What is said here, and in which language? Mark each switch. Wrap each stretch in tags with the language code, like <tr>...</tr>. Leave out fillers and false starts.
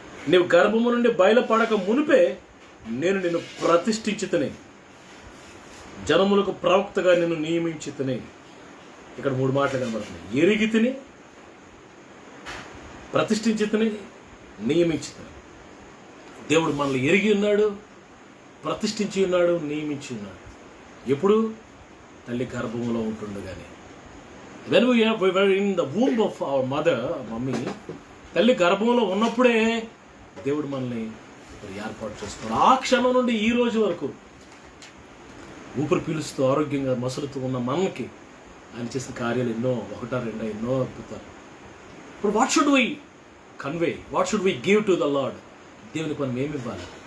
<te>నీవు గర్భము నుండి బయలుపడక మునిపే నేను నిన్ను ప్రతిష్ఠించి తిని, జనములకు ప్రవక్తగా నిన్ను నియమించి తిని. ఇక్కడ 3 మాటలు కనబడుతున్నాయి. ఎరిగి తిని, ప్రతిష్ఠించి తిని, నియమించి తిని. దేవుడు మనల్ని ఎరిగి ఉన్నాడు, ప్రతిష్ఠించి ఉన్నాడు, నియమించి ఉన్నాడు. ఎప్పుడు? తల్లి గర్భములో ఉంటుండగానే.</te> <en>when we were in the womb of our mother,</en> <te>mummy, తల్లి గర్భంలో ఉన్నప్పుడే దేవుడు మనల్ని ఏర్పాటు చేస్తున్నాడు. ఆ క్షణం నుండి ఈ రోజు వరకు ఊపిరి పీలుస్తూ ఆరోగ్యంగా మసులుతూ ఉన్న మనకి ఆయన చేసిన కార్యాలు ఎన్నో, 1-2 ఎన్నో అద్భుతాలు. ఇప్పుడు</te> <en>What should we convey, what should we give to the lord?</en> <te>దేవునికి మనం ఏమి ఇవ్వాలి?</te>